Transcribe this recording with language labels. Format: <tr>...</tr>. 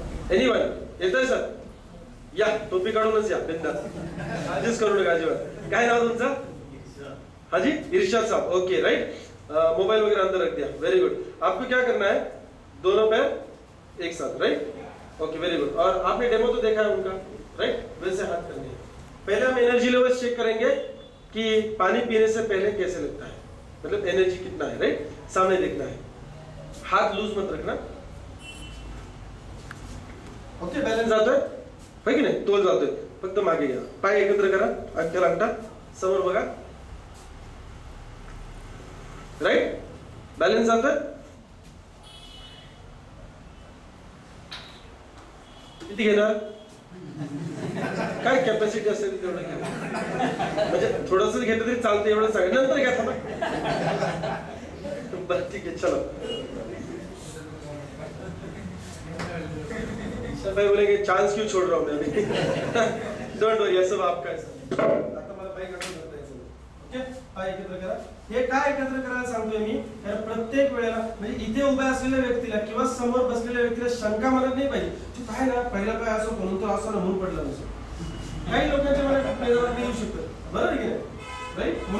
<mr>Anyone येतोय sir? या, टोपी काढूनच या, बिंदास, आधीच करू नका अजिबात. काय नाव तुमचं? हाजी इरशाद साहब. Okay, right.</mr> <hi>मोबाइल वगैरह अंदर रख दिया,</hi> <en>Very good.</en> <hi>आपको क्या करना है? दोनों पैर एक साथ, राइट. Okay, very good. और आपने डेमो तो देखा है उनका, राइट. वैसे हाथ करने हैं. पहले हम एनर्जी लेवल चेक करेंगे कि पानी पीने से पहले कैसे लगता है, मतलब एनर्जी कितना है, राइट. सामने देखना है, हाथ लूज मत रखना.</hi> <mr>ओके, बॅलन्स जातोय, होय की नाही? तोल जातोय, फक्त मागे घ्या, पाय एकत्र करा, अंगठा अंगठा समोर बघा, राईट. बॅलन्स जातोय. किती घेणार? काय कॅपॅसिटी असेल तेवढं घ्या, म्हणजे थोडस घेतलं तरी चालतं, एवढं सांग, नंतर घ्या थांबा. बरं ठीक आहे, चलो.</mr> <hi>भाई बोलेंगे चांस क्यों छोड़ रहा हूं मैं अभी?</hi> <en>don't worry,</en> <hi>सब आपका है सर.</hi> <mr>आता मला पाय काढून धरता येईल. ओके, पाय एकत्र करा. हे काय एकत्र करायला सांगतोय मी, कारण प्रत्येक वेळेला म्हणजे इथे उभ्या असलेल्या व्यक्तीला किंवा समोर बसलेल्या व्यक्तीला शंका मनात नाही पाहिजे, तू काय ना पहिला पाय असो म्हणून तो असं ना म्हणून पडला नसतो. काही लोकांच्या मनात येऊ शकतं, बरोबर की नाही, राईट.</mr>